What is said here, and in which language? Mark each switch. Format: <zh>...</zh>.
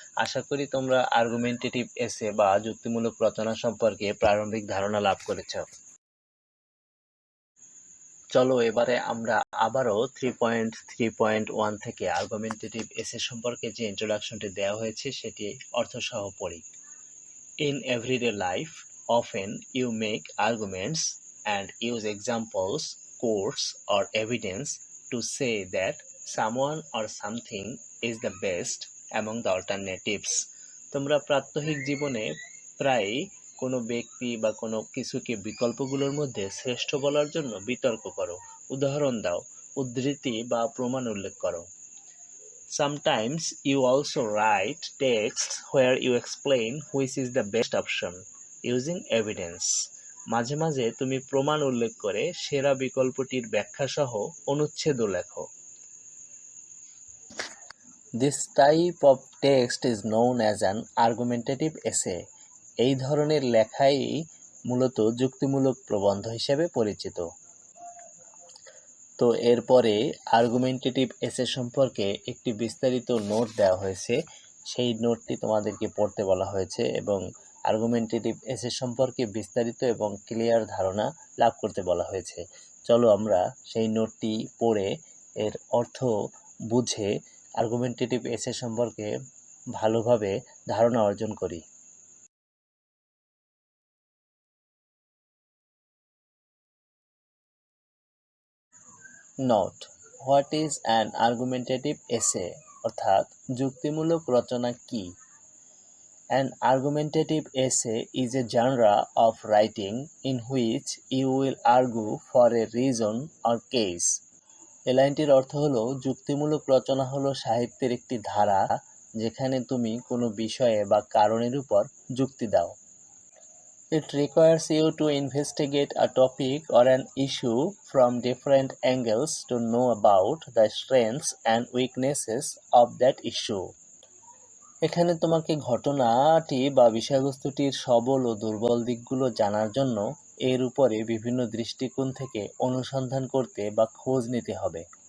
<bn>আশা করি তোমরা আর্গুমেন্টেটিভ এসে বা যুক্তিমূলক রচনা সম্পর্কে প্রারম্ভিক ধারণা লাভ করেছ। চলো এবারে আমরা আবারও 3.3.1 থেকে আর্গুমেন্টেটিভ এসে সম্পর্কে যে ইন্ট্রোডাকশনটি দেওয়া হয়েছে সেটি অর্থসহ পড়ি।</bn> <en>In everyday life, often you make arguments and use examples, quotes, or evidence to say that someone or something is the best among the alternatives.</en> <bn>তোমরা প্রাত্যহিক জীবনে প্রায়ই কোনো ব্যক্তি বা কোনো কিছুকে বিকল্পগুলোর মধ্যে শ্রেষ্ঠ বলার জন্য বিতর্ক করো, উদাহরণ দাও, উদ্ধৃতি বা প্রমাণ উল্লেখ করো।</bn> <en>Sometimes you also write texts where you explain which is the best option using evidence.</en> <bn>মাঝে মাঝে তুমি প্রমাণ উল্লেখ করে সেরা বিকল্পটির ব্যাখ্যা সহ অনুচ্ছেদও লেখো।</bn> <en>This type of text is known as an argumentative essay.</en> <bn>এই ধরনের লেখাই মূলত যুক্তিমূলক প্রবন্ধ হিসেবে পরিচিত। তো এরপরে আর্গুমেন্টেটিভ এসে সম্পর্কে একটি বিস্তারিত নোট দেওয়া হয়েছে, সেই নোটটি তোমাদেরকে পড়তে বলা হয়েছে এবং আর্গুমেন্টেটিভ এসে সম্পর্কে বিস্তারিত এবং ক্লিয়ার ধারণা লাভ করতে বলা হয়েছে। চলো আমরা সেই নোটটি পড়ে এর অর্থ বুঝে আর্গুমেন্টেটিভ এসে সম্পর্কে ভালোভাবে ধারণা অর্জন করি। Note:</bn> <en>what is an argumentative essay,</en> <bn>অর্থাৎ যুক্তিমূলক রচনা কি?</bn> <en>An argumentative essay is a genre of writing in which you will argue for a reason or case.</en> <bn>এই লাইনটির অর্থ হলো, যুক্তিমূলক রচনা হলো সাহিত্যের একটি ধারা যেখানে তুমি কোনো বিষয়ে বা কারণের উপর যুক্তি দাও।</bn> <en>It requires you to investigate a topic or an issue from different angles to know about the strengths and weaknesses of that issue.</en> <bn>এখানে তোমাকে ঘটনাটি বা বিষয়বস্তুটির সবল ও দুর্বল দিকগুলো জানার জন্য এর উপরে বিভিন্ন দৃষ্টিকোণ থেকে অনুসন্ধান করতে বা খোঁজ নিতে হবে।</bn>